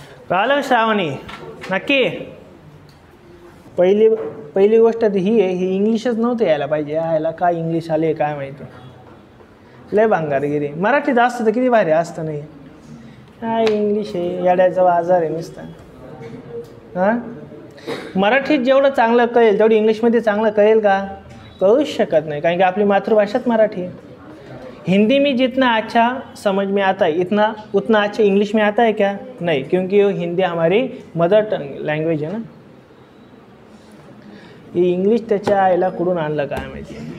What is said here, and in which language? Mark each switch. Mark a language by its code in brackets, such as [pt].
[mr] कळलं श्रावणी नक्की. पहिली गोष्ट ही आहे ही इंग्लिशच नव्हतं यायला पाहिजे यायला काय इंग्लिश आले काय माहिती लय भांगारगिरी. मराठीत असतं तर किती भारी असतं नाही काय इंग्लिश आहे येड्याचा बाजार आहे नुसतं. हां मराठीत जेवढं चांगलं कळेल तेवढं इंग्लिशमध्ये चांगलं कळेल का कळूच शकत नहीं कारण कि आपली मातृभाषाच मराठी है. [hi] हिंदी में जितना अच्छा समझ में आता है उतना अच्छा इंग्लिश में आता है क्या नहीं क्योंकि हिंदी हमारी मदर टंग लैंग्वेज है ना. [mr] ये इंग्लिश त्याच्या आईला कुठून आणलं काय माहिती.